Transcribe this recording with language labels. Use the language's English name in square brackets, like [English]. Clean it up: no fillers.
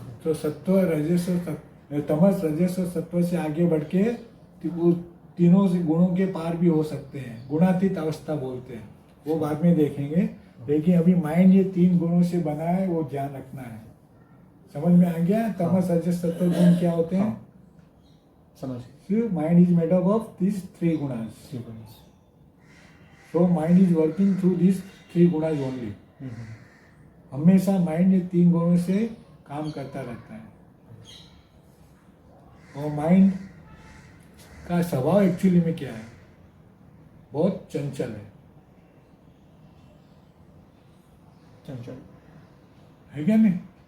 [Hindi] तो सत्व रजस तमस रजस और सत्व से आगे बढ़ के वो तीनों से गुणों के पार भी हो सकते हैं। गुणातीत अवस्था बोलते हैं, वो बाद में देखेंगे। लेकिन अभी माइंड ये 3 गुणों से बना है, वो ध्यान रखना है। समझ में आ गया? तमस रजस सत्व गुण क्या होते हैं? समझ। [English] Mind is made up of this 3 gunas. So mind is working through these 3 gunas only. [Hindi] हमेशा माइंड ये 3 गुणों से काम करता रहता है। और माइंड का स्वभाव एक्चुअली में क्या है? बहुत चंचल है क्या नहीं?